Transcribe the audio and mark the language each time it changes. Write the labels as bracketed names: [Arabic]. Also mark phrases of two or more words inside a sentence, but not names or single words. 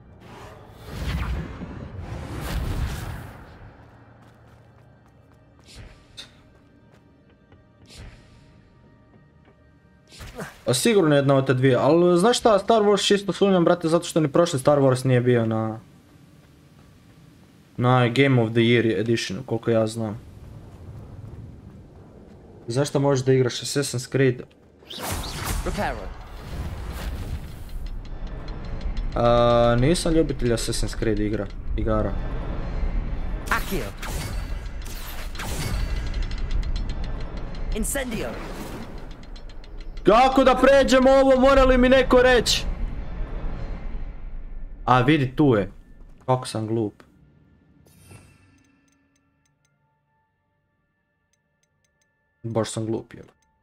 [Serbian] A sigurno jedna od te dvije, ali znaš šta, Star Wars čisto sumnjam, brate, zato što ni prošli Star Wars nije bio na Game of the Year editionu, koliko ja znam. Zašto možeš da igraš Assassin's Creed? [English] Reparo. [Serbian] Nisam ljubitelj Assassin's Creed igara. [English] Accio. Incendio. [Serbian] Kako da pređemo ovo, mora li mi neko reći? A vidi, tu je. Kako sam glup. Baš sam glup, jel?